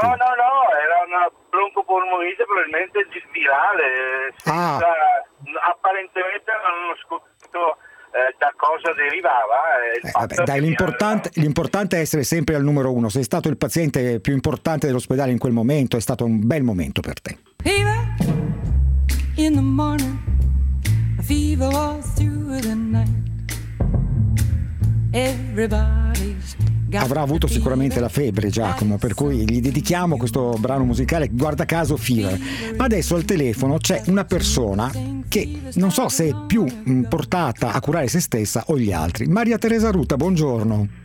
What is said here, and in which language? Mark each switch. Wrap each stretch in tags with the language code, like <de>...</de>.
<it>No, era una broncopolmonite probabilmente virale, ah, apparentemente non ho scoperto da cosa derivava. L'importante è essere sempre al numero uno. Sei stato il paziente più importante dell'ospedale in quel momento, è stato un bel momento per te.</it> <en>Fever in the morning, a fever all through the night. Everybody's got.</en> <it>Avrà avuto sicuramente la febbre, Giacomo, per cui gli dedichiamo questo brano musicale, guarda caso Fever. Ma adesso al telefono c'è una persona che non so se è più portata a curare se stessa o gli altri. Maria Teresa Ruta, buongiorno.</it>